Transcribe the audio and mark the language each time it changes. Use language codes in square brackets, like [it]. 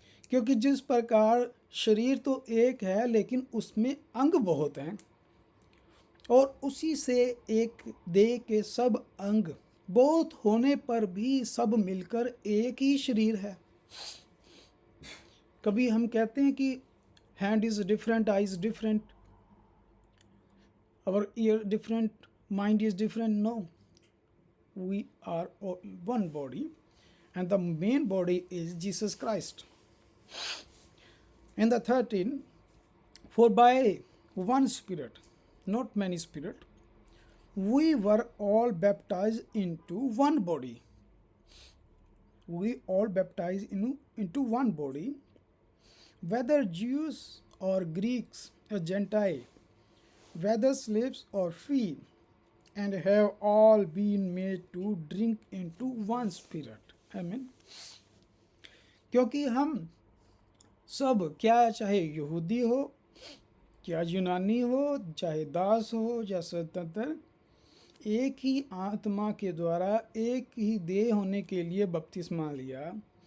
[hi] क्योंकि जिस प्रकार शरीर तो एक है लेकिन उसमें अंग बहुत हैं, और उसी से एक देह के सब अंग बहुत होने पर भी सब मिलकर एक ही शरीर है। कभी हम कहते हैं कि [en] Hand is different, eye is different, our ear different, mind is different. No, we are one body and the main body is Jesus Christ. In the 13, for by one Spirit, not many Spirit, we were all baptized into one body. We all baptized into one body, whether Jews or Greeks or Gentile, whether slaves or free, and have all been made to drink into one Spirit. [hi] आमीन। क्योंकि हम सब, क्या चाहे यहूदी हो, क्या यूनानी हो, चाहे दास हो या स्वतंत्र, एक ही आत्मा के द्वारा एक ही देह होने के लिए बपतिस्मा लिया।